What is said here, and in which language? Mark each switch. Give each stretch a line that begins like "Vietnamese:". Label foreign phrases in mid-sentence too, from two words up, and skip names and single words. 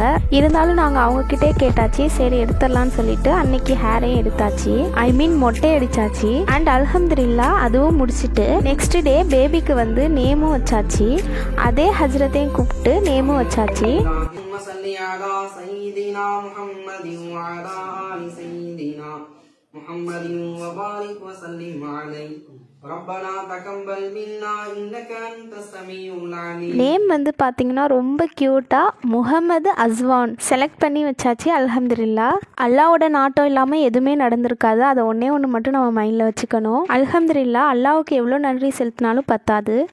Tamil: இருந்தாலும் நாங்கள் அவங்க கிட்டே கேட்டாச்சு. சரி எடுத்துடலான்னு சொல்லிட்டு அன்னைக்கு ஹேரையும் எடுத்தாச்சு.
English: I mean
Tamil: மொட்டை அடிச்சாச்சு. அண்ட் அல்ஹம்துலில்லாஹ் அதுவும் முடிச்சுட்டு
English: next day
Tamil: பேபிக்கு வந்து நேமும் வச்சாச்சு. அதே ஹஜ்ரத்தையும் கூப்பிட்டு நேமும் வச்சாச்சு.
Arabic: وعلى آل سيدنا محمد وبارك وسلم عليه ربنا تقبل منا إنك أنت السميع العليم.
Tamil: நேம் வந்து பார்த்தீங்கன்னா ரொம்ப க்யூட்டாக முகமது அஸ்வான் செலக்ட் பண்ணி வச்சாச்சு. அல்ஹம்துலில்லா. அல்லாவோட நாட்டம் இல்லாமல் எதுவுமே நடந்திருக்காது. அதை ஒன்றே ஒன்று மட்டும் நம்ம மைண்டில் வச்சுக்கணும். அல்ஹம்துலில்லா. அல்லாவுக்கு எவ்வளோ நன்றி செலுத்தினாலும் பத்தாது.